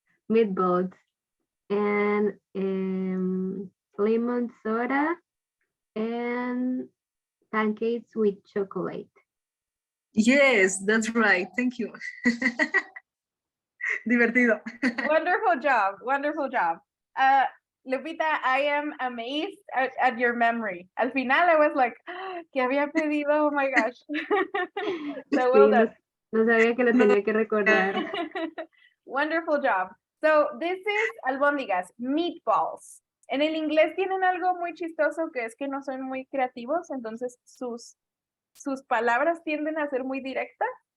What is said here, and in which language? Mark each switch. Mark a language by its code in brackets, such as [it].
[en] Meatballs and lemon soda and pancakes with chocolate. Yes, that's right. Thank you. [es] Divertido. [en] Wonderful job. Wonderful job. Lupita, I am amazed at your memory. [es] Al final, [en] I was like, [es] ¿qué había pedido? [en] Oh my gosh. So well done. [es] No sabía que lo tenía que recordar. [en] Wonderful job. So this is albóndigas, meatballs. [es] En el inglés tienen algo muy chistoso que es que no son muy creativos, entonces sus palabras tienden a ser muy directas.